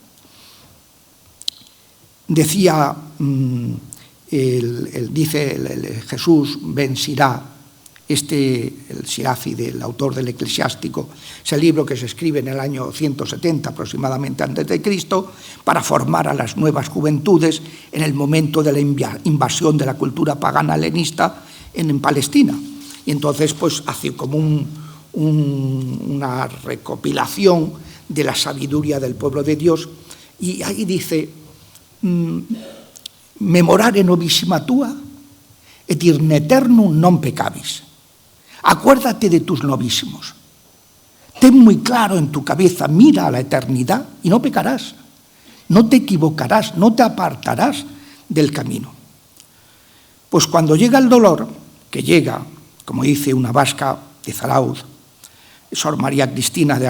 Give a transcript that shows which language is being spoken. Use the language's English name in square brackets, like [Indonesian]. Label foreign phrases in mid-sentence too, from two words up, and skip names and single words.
[Spanish] Decía, dice Jesús ben Sirá, el Siraci, del autor del Eclesiástico, es el libro que se escribe en el año 170 aproximadamente antes de Cristo, para formar a las nuevas juventudes en el momento de la invasión de la cultura pagana helenista en Palestina. Y entonces pues hace como una recopilación de la sabiduría del pueblo de Dios, y ahí dice: [Latin] memorare novissima tua et in eternum non pecabis. [Spanish] Acuérdate de tus novísimos. Ten muy claro en tu cabeza, mira a la eternidad y no pecarás. No te equivocarás, no te apartarás del camino. Pues cuando llega el dolor, que llega, como dice una vasca de Zarauz, Sor María Cristina de